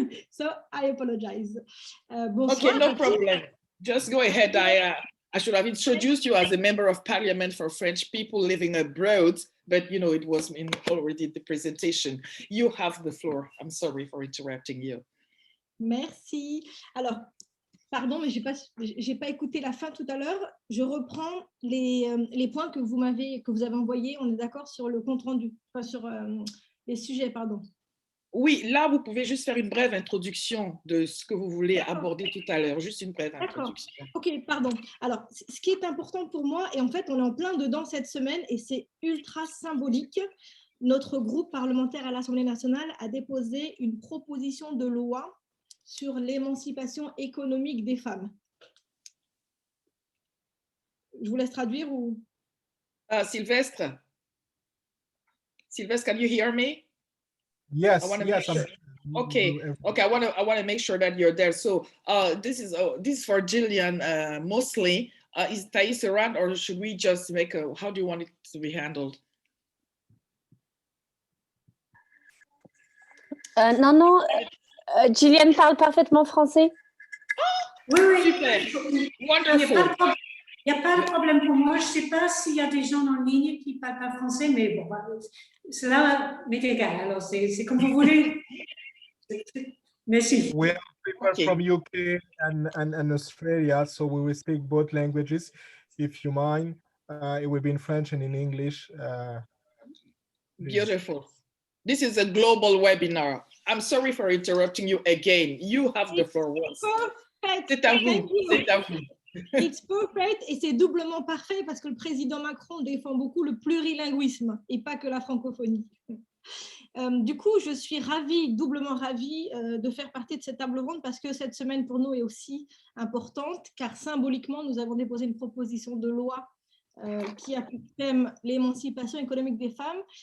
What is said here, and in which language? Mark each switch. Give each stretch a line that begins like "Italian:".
English: So I apologize. Okay, no problem. Just go ahead. I should have introduced you as a member of parliament for French people living abroad, but you know, it was in already the presentation. You have the floor. I'm sorry for interrupting you.
French: Merci. Alors, pardon, mais j'ai pas écouté la fin tout à l'heure. Je reprends les points que vous avez envoyés. On est d'accord sur le compte rendu, enfin sur les sujets, pardon. Oui, là, vous pouvez juste faire une brève introduction de ce que vous voulez aborder tout à l'heure, juste une brève introduction. Ok, pardon. Alors, ce qui est important pour moi, et en fait, on est en plein dedans cette semaine, et c'est ultra symbolique. Notre groupe parlementaire à l'Assemblée nationale a déposé une proposition de loi sur l'émancipation économique des femmes. Je vous laisse traduire ou...
English: Sylvestre? Sylvestre, can you hear me? Yes, yes. Sure. Okay. I want to make sure that you're there. So this is for Gillian mostly. Is Thais around, or should we just make a? How do you want it to be handled?
French: Non. Gillian parle parfaitement français. Oui.
English: Super. Wonderful.
French: Il n'y a pas de problème pour moi. Je ne sais pas s'il y a des gens en ligne qui ne parlent pas français, mais bon, cela m'est égal. Alors, c'est comme vous voulez. Merci.
English: We have people from UK and Australia, so we will speak both languages. If you mind, it will be in French and in English. Beautiful. This is a global webinar. I'm sorry for interrupting you again. You have the floor once.
French: C'est à vous. C'est à vous.
English: It's perfect,
French: et c'est doublement parfait parce que le président Macron défend beaucoup le plurilinguisme et pas que la francophonie. Du coup, je suis doublement ravie de faire partie de cette table ronde parce que cette semaine pour nous est aussi importante car symboliquement, nous avons déposé une proposition de loi qui a pour thème l'émancipation économique des femmes.